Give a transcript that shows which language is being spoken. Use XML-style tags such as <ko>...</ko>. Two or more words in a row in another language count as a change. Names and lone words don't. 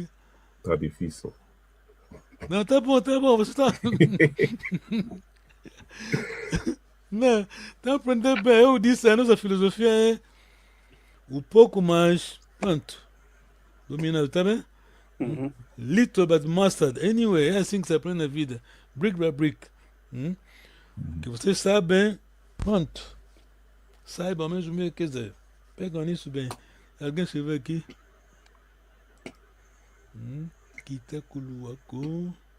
<pt>Tá difícil. Não, tá bom. Você está. Não, tá aprendendo bem. Eu disse, a nossa filosofia é o pouco mais, pronto, dominado, tá bem? Uhum.</pt> <en>Little but mastered.</en> <pt>Anyway, é assim que se aprende na vida.</pt> <en>Brick by brick.</en> <pt>Que vocês sabem, pronto. Saibam mesmo, quer dizer, pegam nisso bem. Alguém escreveu aqui. Kitakuluako.</pt>